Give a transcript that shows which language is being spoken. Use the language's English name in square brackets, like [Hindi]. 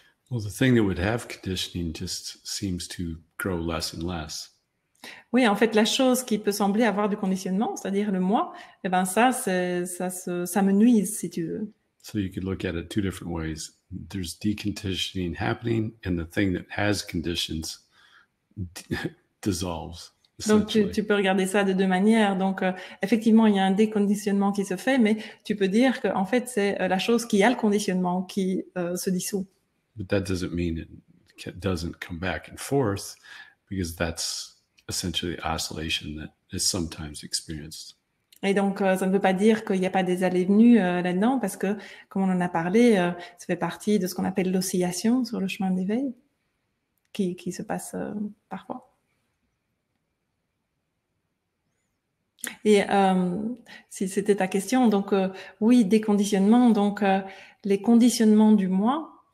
[English] Well, the thing that would have conditioning just seems to grow less and less. [French] Oui, en fait, la chose qui peut sembler avoir du conditionnement, c'est-à-dire le moi, eh ben ça me nuise, si tu veux. [English] So you could look at it two different ways. There's deconditioning happening, and the thing that has conditions dissolves. [French] Donc, tu peux regarder ça de deux manières. Donc, effectivement, il y a un déconditionnement qui se fait, mais tu peux dire que en fait, c'est la chose qui a le conditionnement qui se dissout. [English] But that doesn't mean it doesn't come back and forth, because that's essentially oscillation that is sometimes experienced. [French] Et donc, ça ne veut pas dire qu'il n'y a pas des allées venues là-dedans, parce que, comme on en a parlé, ça fait partie de ce qu'on appelle l'oscillation sur le chemin d'éveil, qui se passe parfois. Et si c'était ta question, donc oui, déconditionnement, donc les conditionnements du moi.